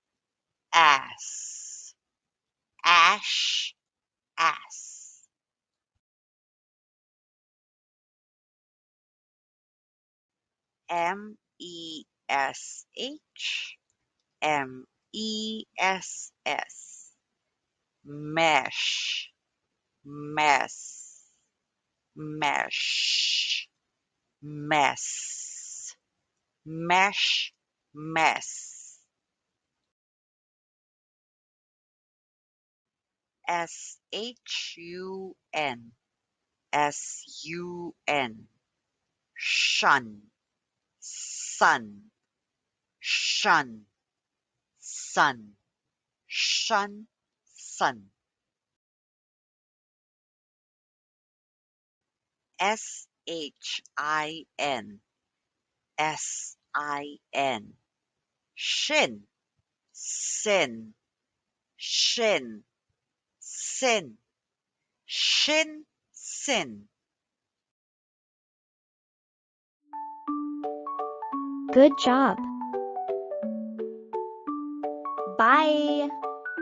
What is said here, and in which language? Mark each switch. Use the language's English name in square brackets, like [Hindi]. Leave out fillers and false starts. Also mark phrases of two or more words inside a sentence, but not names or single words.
[English] Ass. Ash. Ass. M-E-S-H. M-E-S-S. Mesh. Mess. Mesh. Mess. Mesh. Mess. S-H-U-N. S-U-N. Shun. Sun. Shun. Sun. Shun. Sun. S-H-I-N. S-I-N. Shin. Sin. Shin. Sin. Shin. Sin. Good job. Bye.